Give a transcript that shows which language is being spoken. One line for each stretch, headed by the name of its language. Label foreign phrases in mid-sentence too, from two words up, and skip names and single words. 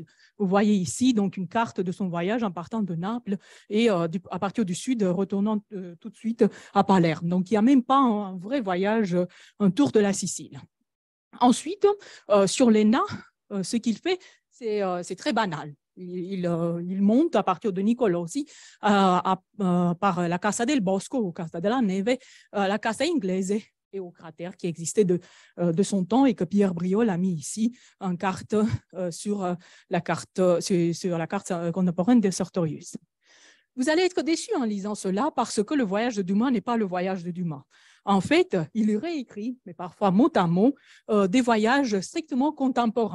French: Vous voyez ici donc une carte de son voyage en partant de Naples et à partir du sud, retournant tout de suite à Palerme. Donc, il n'y a même pas un vrai voyage, un tour de la Sicile. Ensuite, sur l'ENA, ce qu'il fait, c'est très banal. Il monte à partir de Nicolosi par la Casa del Bosco ou Casa della Neve, la Casa Inglese et au cratère qui existait de son temps et que Pierre Briol a mis ici en carte sur la carte contemporaine de Sertorius. Vous allez être déçus en lisant cela parce que le voyage de Dumas n'est pas le voyage de Dumas. En fait, il réécrit, mais parfois mot à mot, des voyages strictement contemporains.